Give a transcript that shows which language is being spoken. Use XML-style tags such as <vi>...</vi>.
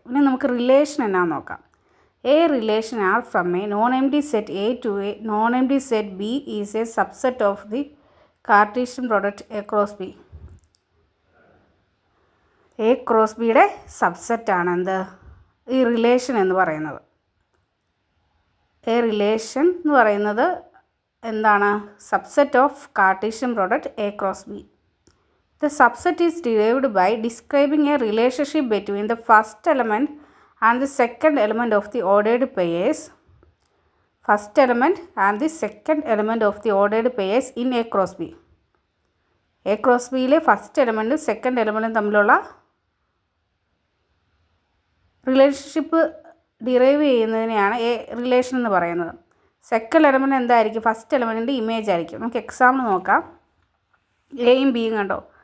<ml>ഇനി നമുക്ക് റിലേഷൻ എന്നാന്ന് നോക്കാം.</ml> <en>A relation R from a non empty set A to a non empty set B is a subset of the Cartesian product A cross B.</en> <ml>A cross ബിയുടെ സബ്സെറ്റാണ് എന്ത്? ഈ relation എന്ന് പറയുന്നത്.</ml> <en>a relation</en> <ml>എന്ന് പറയുന്നത് എന്താണ്?</ml> <en>Subset of Cartesian product A cross B. The subset is derived by describing a relationship between the first element and the second element of the ordered pairs. First element and the second element of the ordered pairs in A cross B.</en> <ml>A cross Bയിലെ first എലമെൻറ്റും second എലമെൻറ്റും തമ്മിലുള്ള relationship derive ചെയ്യുന്നതിനെയാണ് A relation എന്ന് പറയുന്നത്. Second element എന്തായിരിക്കും? First എലമെൻറ്റിൻ്റെ image ആയിരിക്കും. നമുക്ക് example നോക്കാം. എയും ബിയും കണ്ടോ?</ml>